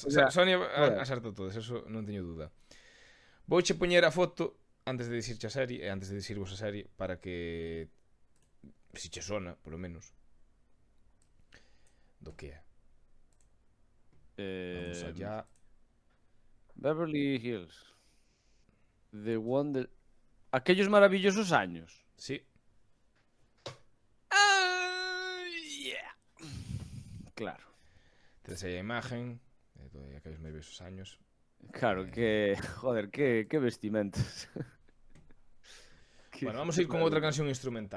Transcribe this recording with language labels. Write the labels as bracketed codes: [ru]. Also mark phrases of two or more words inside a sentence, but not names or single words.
[es] O sea, Sonia joder. [gl] acerta todas, eso non teño duda. Vouche poñer a foto antes de dicirche a serie e antes de dicirvos a serie para que si che sona, polo menos, do que é. [es] Vamos allá. [en] Beverly Hills. The Wonder... [es] Aquellos maravillosos años. Sí. [en] Yeah. [es] Claro. [gl] Tedes aí a imagen de aqueles [es] maravillosos años. Claro, que... Joder, que vestimentas. Bueno, vamos a ir con outra canción instrumental.